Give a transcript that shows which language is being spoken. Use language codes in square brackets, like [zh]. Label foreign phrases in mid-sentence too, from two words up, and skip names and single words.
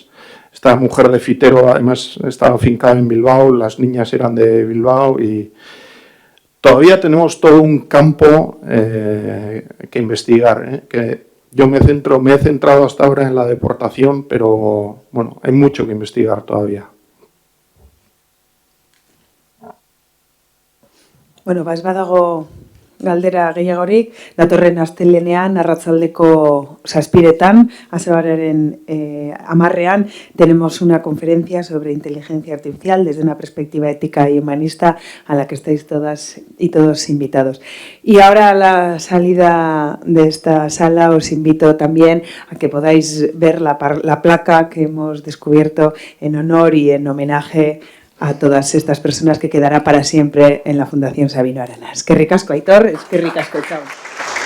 [es] Esta mujer de Fitero además estaba afincada en Bilbao, las niñas eran de Bilbao, y todavía tenemos todo un campo que investigar, que yo me he centrado hasta ahora en la deportación, pero bueno, hay mucho que investigar todavía. [eu] Bueno, ez badago galdera gehiagorik, datorren astelenean, arratsaldeko 7:00, azaroaren 10:00, [es] tenemos una conferencia sobre inteligencia artificial desde una perspectiva ética y humanista a la que estáis todas y todos invitados. Y ahora a la salida de esta sala os invito también a que podáis ver la placa que hemos descubierto en honor y en homenaje a todas estas personas, que quedará para siempre en la Fundación Sabino Arana. [eu] Eskerrik asko, Aitor, eskerrik asko, chao.